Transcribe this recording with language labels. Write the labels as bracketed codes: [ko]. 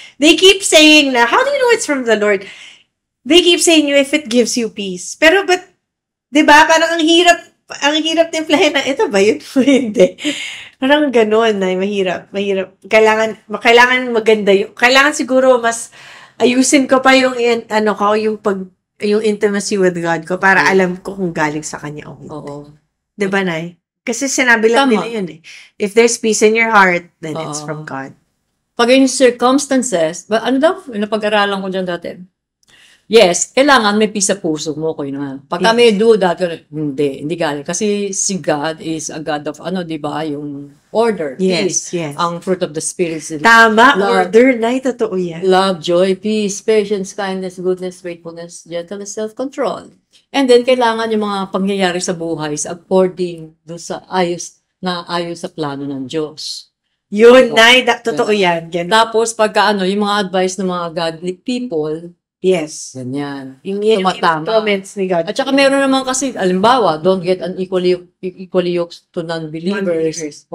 [en] They keep saying na, how do you know it's from the Lord? They keep saying you if it gives you peace. [tl] Pero diba, parang ang hirap timplahin na, ito ba yun? Hindi. Parang ganun na, mahirap. Kailangan maganda yun. Kailangan siguro mas ayusin ko pa yung yung [en] intimacy with God [tl] ko para alam ko kung galing sa Kanya o hindi. Oo. Diba, Nay? Kasi sinabi lang nila yun [en] If there's peace in your heart, then it's from God. [tl] Pag yung circumstances, ano daw? Napag-aralan ko dyan dati. Yes, kailangan may peace sa puso mo ko yun. Pagka may duda, hindi galing. [en] Kasi si God is a God of, di ba, yung order, peace. Yes. Ang fruit of the Spirit. [tl] Tama, order na, totoo yan. [en] Love, joy, peace, patience, kindness, goodness, faithfulness, gentleness, self-control. [tl] And then, kailangan yung mga pangyayari sa buhay is according doon sa ayos sa plano ng Diyos. Yun, Nay, totoo yan. Ganun. Tapos, pagka yung mga advice ng mga godly people, [en] yes. [tl] Ganyan. Yung comments ni God. At saka meron naman kasi, alimbawa, [en] don't get unequally yoked to non-believers.